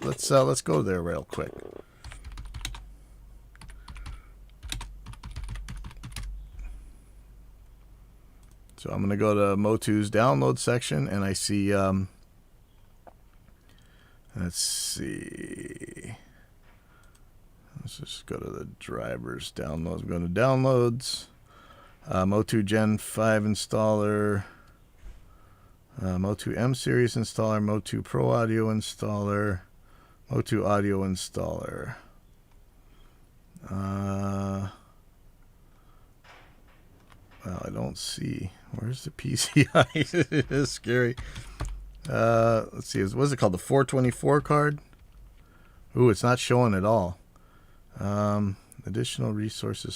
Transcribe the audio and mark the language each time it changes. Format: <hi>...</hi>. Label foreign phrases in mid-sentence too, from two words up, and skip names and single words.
<en>Let's go there real quick. So I'm going to go to Motu's download section, and I see, let's see. Let's just go to the drivers downloads. I'm going to downloads, Motu Gen 5 installer, Motu M series installer, Motu Pro Audio installer, Motu Audio installer. Well, I don't see. Where's the PCI? It is scary. Let's see. What is it called? The 424 card? Ooh, it's not showing at all. Additional resources.</en>